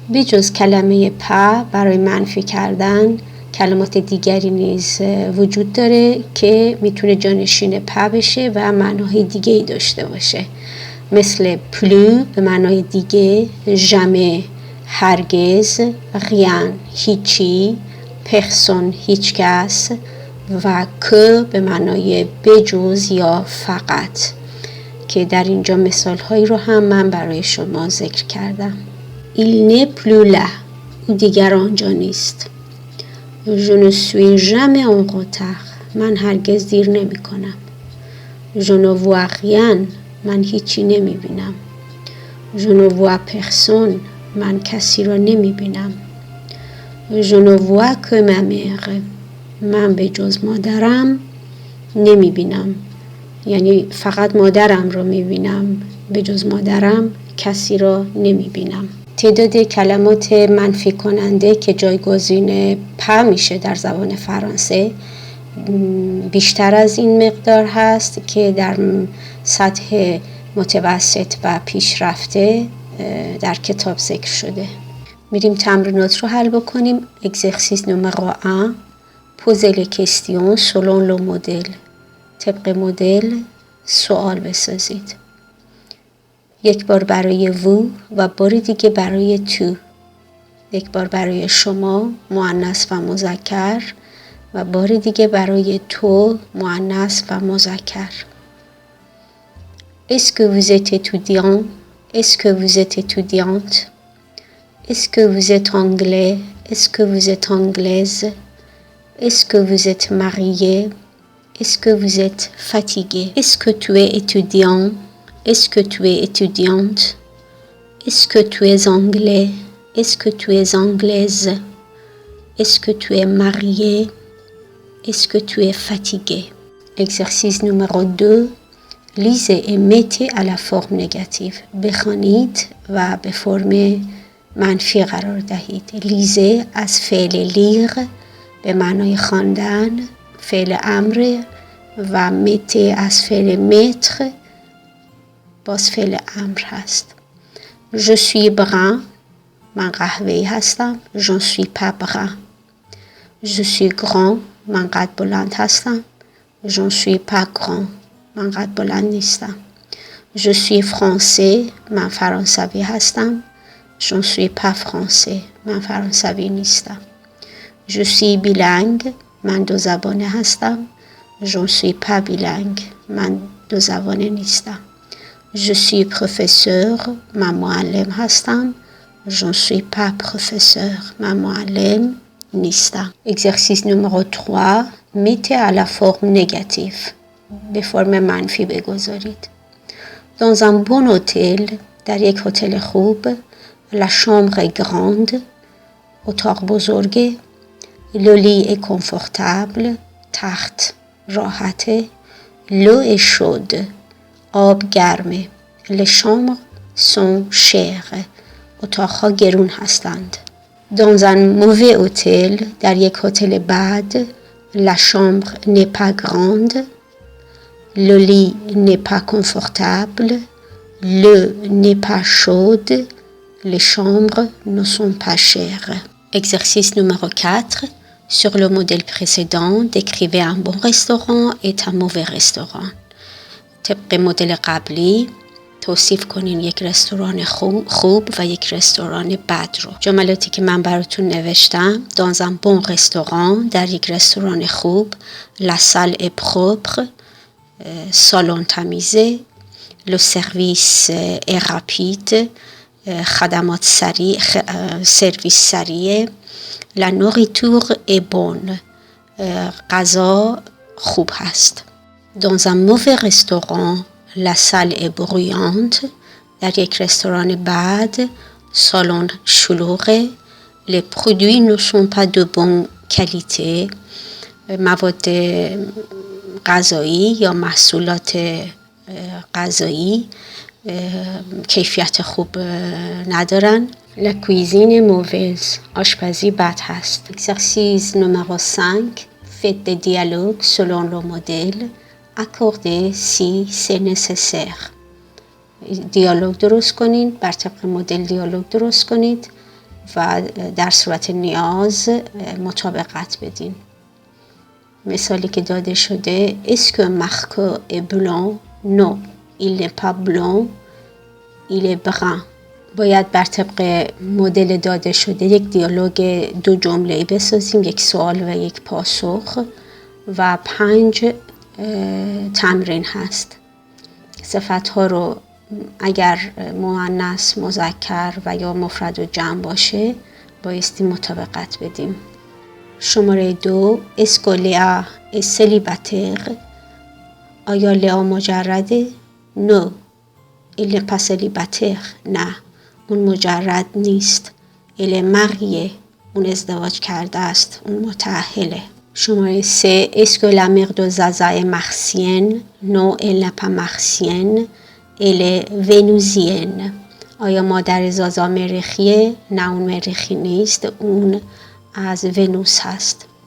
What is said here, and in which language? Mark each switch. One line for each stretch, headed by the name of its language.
Persian: به جز کلمه پا برای منفی کردن کلمات دیگری نیز وجود داره که میتونه جانشین پا بشه و معناهای دیگه‌ای داشته باشه، مثل پلو به معنای دیگه، ژامه هرگز، rien هیچی، پرسون هیچ کس و که به معنای بجز یا فقط، که در اینجا مثالهایی رو هم من برای شما ذکر کردم.
French: il n'est plus là،
Persian: او دیگر آنجا نیست.
French: je ne suis jamais en retard،
Persian: من هرگز دیر نمی کنم.
French: je ne vois rien،
Persian: من هیچی نمی بینم.
French: je ne vois personne،
Persian: من کسی را نمی بینم.
French: je ne vois que ma mère،
Persian: من به جز مادرم نمی بینم، یعنی فقط مادرم را می بینم، به جز مادرم کسی را نمی بینم. تعداد کلمات منفی کننده که جایگزین پا میشه در زبان فرانسه بیشتر از این مقدار هست که در سطح متوسط و پیشرفته در کتاب ذکر شده. میریم تمرینات رو حل بکنیم. اگزرسیس نمره 1.
French: Posez les questions selon le modèle.
Persian: طبق مدل سوال بسازید. یک بار برای وو و بار دیگه برای تو. یک بار برای شما مؤنث و مذکر و بار دیگه برای تو مؤنث و مذکر.
French: Est-ce que vous êtes étudiant? Est-ce que vous êtes étudiante? Est-ce que vous êtes anglais? Est-ce que vous êtes anglaise? Est-ce que vous êtes mariée? Est-ce que vous êtes fatigué? Est-ce que tu es étudiant? Est-ce que tu es étudiante? Est-ce que tu es anglais? Est-ce que tu es anglaise? Est-ce que tu es marié? Est-ce que tu es fatigué? Exercice numéro 2. Lisez et mettez à la forme négative.
Persian: بخوانید و به فرم منفی قرار دهید. لیزه از فعل لیر به معنای خواندن، فعل امر، و مته از فعل متر باز فعل امر هست.
French: Je suis brun،
Persian: من قهوه‌ای هستم.
French: Je suis pas brun. Je suis grand،
Persian: من قد بلند هستم.
French: Je suis pas grand،
Persian: من قد بلند نیستم.
French: Je suis français،
Persian: من فرانسوی هستم.
French: Je ne suis pas français،
Persian: من فرانسوی نیستم.
French: Je suis bilingue،
Persian: من دو زبانه هستم.
French: Je ne suis pas bilingue،
Persian: من دو زبانه نیستم.
French: Je suis professeur،
Persian: من معلم هستم.
French: Je ne suis pas professeur،
Persian: من معلم نیستم.
French: Exercice numéro 3. mettez à la forme négative.
Persian: به فرم منفی بگذارید.
French: Dans un bon hôtel،
Persian: در یک هتل خوب،
French: la chambre est grande،
Persian: اتاق بزرگه.
French: Le lit est confortable،
Persian: تخت راحته.
French: L'eau est chaude،
Persian: آب گرمه.
French: Les chambres sont chères،
Persian: اتاقها گرون هستند.
French: Dans un mauvais hôtel،
Persian: در یک هتل بد،
French: la chambre n'est pas grande، le lit n'est pas confortable، l'eau n'est pas chaude، les chambres ne sont pas chères. Exercice numéro 4. Sur le modèle précédent, décrivez un bon restaurant et un mauvais restaurant.
Persian: طبق مدل قبلی توصیف کنین یک رستوران خوب و یک رستوران بد رو. جملاتی که من براتون نوشتم:
French: dans un bon restaurant،
Persian: در یک رستوران خوب،
French: la salle est propre،
Persian: سالن تمیزه.
French: le service est rapide،
Persian: خدمات سریع، سرویس سریع.
French: la nourriture est bonne،
Persian: غذا خوب هست.
French: dans un mauvais restaurant، la salle est bruyante،
Persian: در یک رستوران بد سالن شلوغه.
French: les produits ne sont pas de bonne qualité،
Persian: مواد غذایی یا محصولات غذایی کیفیت خوب ندارن.
French: la cuisine est mauvaise،
Persian: آشپزی بد هست.
French: exercice numéro 5. faites des dialogues selon le modèle. accordez si c'est nécessaire.
Persian: دیالوگ درست کنید، بر طبق مدل دیالوگ درست کنید و در صورت نیاز مطابقت بدین. مثالی که داده شده:
French: est-ce que Marco est blanc؟ non، il n'est pas blanc، il est brun.
Persian: باید بر طبق مدل داده شده یک دیالوگ دو جمله‌ای بسازیم، یک سوال و یک پاسخ، و 5 تمرین هست. صفت‌ها رو اگر مؤنث، مذکر و یا مفرد و جمع باشه بایستی مطابقت بدیم. شماره 2.
French: est-ce que Léa est célibataire؟
Persian: آیا لئا مجرده؟
French: non، il n'est pas célibataire،
Persian: نه اون مجرد نیست.
French: il est marié،
Persian: اون ازدواج کرده است، اون متأهله. شماره 3.
French: est-ce que la mère de Zaza est martienne؟ non، elle n'est pas martienne، elle est vénusienne.
Persian: آیا مادر زازا مریخیه؟ نه اون مریخی نیست، اون از ونوس هست.